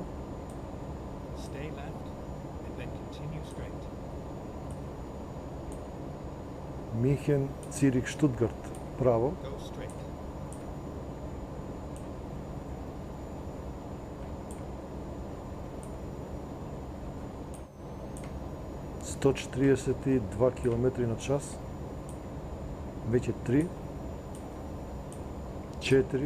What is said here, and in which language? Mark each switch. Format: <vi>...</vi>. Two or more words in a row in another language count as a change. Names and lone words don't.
<en>Stay left, and then continue straight.</en> <mk>Минхен, Цирих, Штутгарт, право.</mk> <en>Go straight.</en> <mk>Сто 42 км на час. Веќе 3, 4,</mk>